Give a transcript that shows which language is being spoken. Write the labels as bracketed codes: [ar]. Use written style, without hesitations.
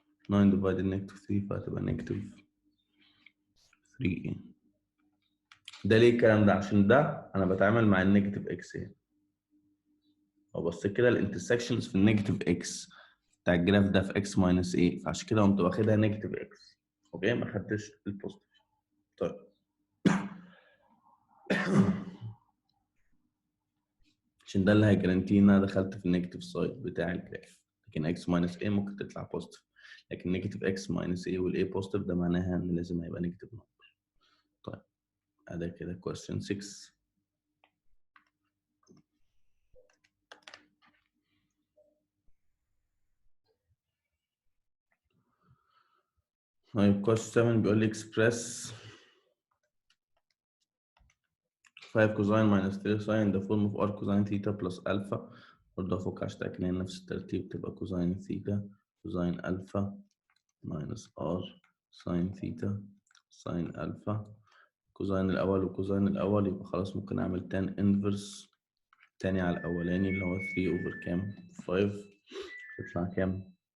[en] 9 divided negative 3 [ar] فهتبقى [en] negative 3a. [ar] ده ليه الكلام ده؟ عشان ده انا بتعامل مع النيجاتيف اكس هنا. لو بصيت كده الانترسكشنز في النيجاتيف اكس بتاع الجراف ده في اكس ماينس ايه، فعشان كده قمت واخدها نيجاتيف اكس. اوكي، ما خدتش البوزيتيف. طيب عشان ده اللي هيجرانتي ان انا دخلت في النيجاتيف سايد بتاع الجراف. لكن اكس ماينس ايه ممكن تطلع بوزيتيف، لكن نيجاتيف اكس ماينس ايه والاي بوزيتيف ده معناها ان لازم هيبقى نيجاتيف نمبر. طيب ادي كده question 6. طيب [en] question 7 [ar] بيقول لي [en] express 5 cosine minus 3 sine in the form of r cosine theta plus alpha. [ar] برضه افك عشان اتاكد ان نفس الترتيب، تبقى [en] cosine theta cosine alpha minus r sin theta sin alpha. [ar] كوزين الاول وكوزين الاول يبقى خلاص ممكن اعمل tan inverse تاني على الاولاني اللي هو 3 over كام 5 يطلع كام.